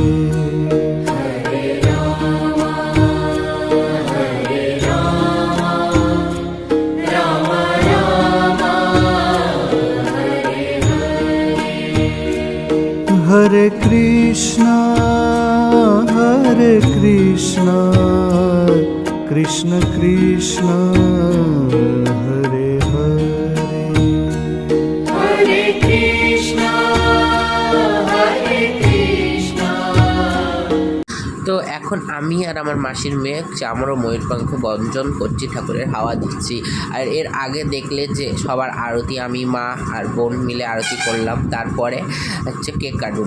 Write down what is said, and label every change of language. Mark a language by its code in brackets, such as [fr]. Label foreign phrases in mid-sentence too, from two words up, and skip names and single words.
[bn] Hare Krishna, Hare Krishna, Krishna Krishna, Hare Hare. তো এখন আমি আর আমার মাসির মেয়ে চামড় ময়ূরপঙ্খ বঞ্চন করছি, ঠাকুরের হাওয়া দিচ্ছি। আর এর আগে দেখলে যে সবার আরতি আমি, মা আর বোন মিলে আরতি করলাম, তারপরে হচ্ছে কেক কাটবো।